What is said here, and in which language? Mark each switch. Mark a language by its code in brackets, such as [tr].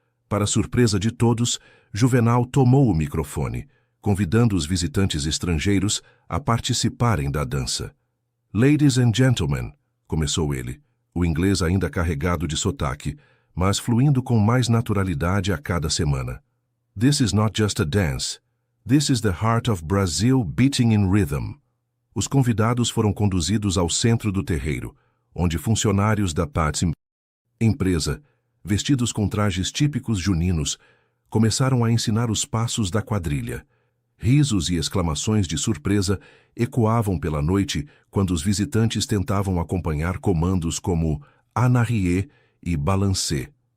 [pt] Para surpresa de todos, Juvenal tomou o microfone, convidando os visitantes estrangeiros a participarem da dança. [en] "Ladies and gentlemen", [pt] começou ele, o inglês ainda carregado de sotaque, mas fluindo com mais naturalidade a cada semana. [en] "This is not just a dance. This is the heart of Brazil beating in rhythm." [pt] Os convidados foram conduzidos ao centro do terreiro, onde funcionários da Pats empresa, vestidos com trajes típicos juninos, começaram a ensinar os passos da quadrilha. Risos e exclamações de surpresa ecoavam pela noite quando os visitantes tentavam acompanhar comandos como "Anarrié" e "Balancé".